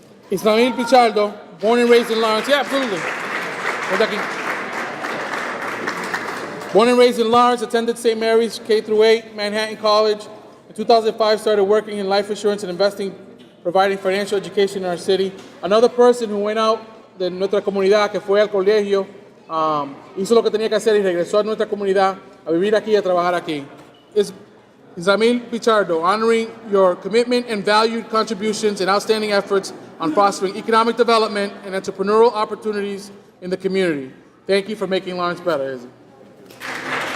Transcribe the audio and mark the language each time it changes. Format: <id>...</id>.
<en>Islamil Pichardo, born and raised in Lawrence. Yeah, absolutely. Born and raised in Lawrence, attended St. Mary's K-8, Manhattan College. In 2005, started working in life insurance and investing, providing financial education in our city. Another person who went out</en> <es>de nuestra comunidad, que fue al colegio, hizo lo que tenía que hacer y regresó a nuestra comunidad a vivir aquí y a trabajar aquí.</es> <en>Islamil Pichardo, honoring your commitment and valued contributions and outstanding efforts on fostering economic development and entrepreneurial opportunities in the community. Thank you for making Lawrence better, Izzy.</en>